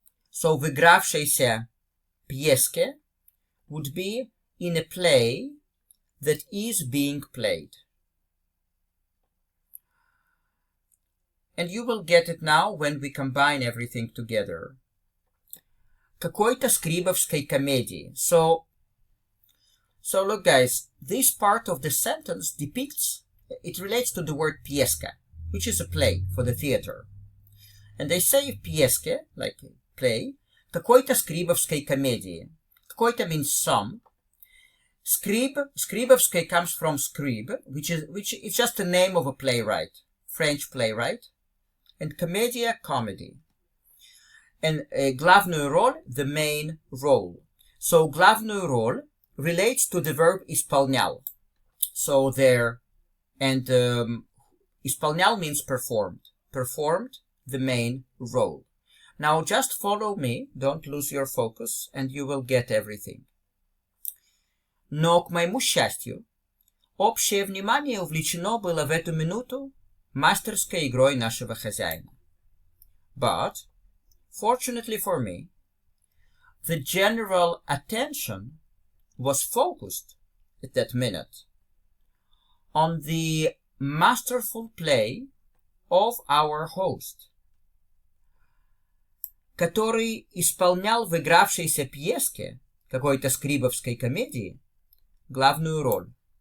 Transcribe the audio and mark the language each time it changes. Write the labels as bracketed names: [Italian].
[English] So [Russian] в игравшейся пьеске [English] would be in a play that is being played. And you will get it now when we combine everything together. [Russian] Какой-то скрибовской комедии. [English] So look guys, this part of the sentence depicts, it relates to the word pieska, which is a play for the theater. And they say pieske, like play, [Russian] какой-то скрибовской комедии. [English] Какой-то means some. Скрибовской comes from scrib, which is just the name of a playwright, French playwright. And комедия, comedy. And [Russian] главную роль, [English] the main role. So [Russian] главную роль [English] relates to the verb исполнял. So there, and исполнял means performed. Performed the main role. Now just follow me, don't lose your focus, and you will get everything. [Russian] Но, к моему счастью, общее внимание увлечено было в эту минуту мастерской игрой нашего хозяина. [English] But, fortunately for me, the general attention was focused at that minute on the masterful play of our host, [Russian] который исполнял в игравшейся пьеске какой-то скрибовской комедии главную роль.